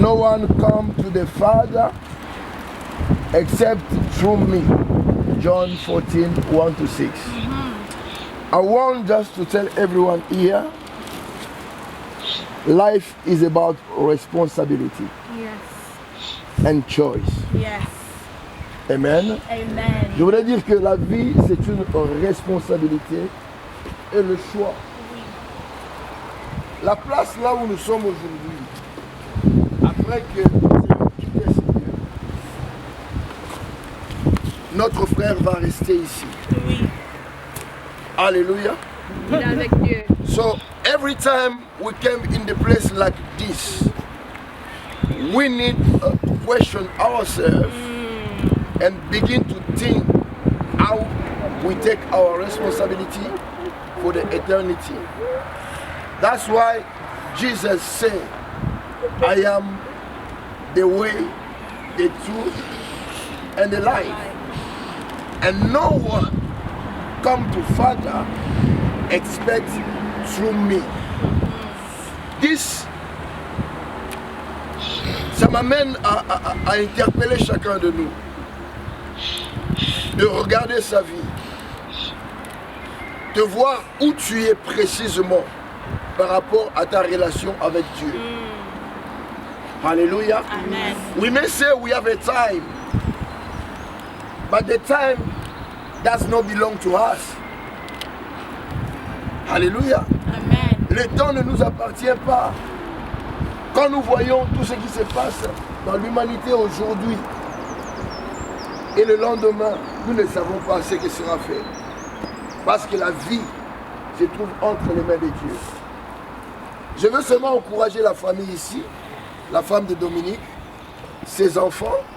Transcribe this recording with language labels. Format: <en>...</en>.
<en>No one comes to the Father except through me. John 14, 1-6. I want just to tell everyone here, life is about responsibility and choice. Yes. Amen. Amen.</en> <fr>Je voudrais dire que la vie, c'est une responsabilité et le choix. La place là où nous sommes aujourd'hui, après que nous ayons quitté ce lieu, notre frère va rester ici. Oui. Alléluia. Il est avec Dieu.</fr> <en>So every time we came in the place like this, we need to question ourselves and begin to think how we take our responsibility for the eternity. That's why Jesus said, I am the way, the truth, and the life. And no one come to Father except through me. This,</en> <fr>ça m'amène à interpeller chacun de nous, de regarder sa vie, de voir où tu es précisément par rapport à ta relation avec Dieu.</fr> <en>Hallelujah. Amen. We may say we have a time, but the time does not belong to us. Hallelujah. Amen.</en> <fr>Le temps ne nous appartient pas. Quand nous voyons tout ce qui se passe dans l'humanité aujourd'hui et le lendemain, nous ne savons pas ce qui sera fait. Parce que la vie se trouve entre les mains de Dieu. Je veux seulement encourager la famille ici, la femme de Dominique, ses enfants,</fr>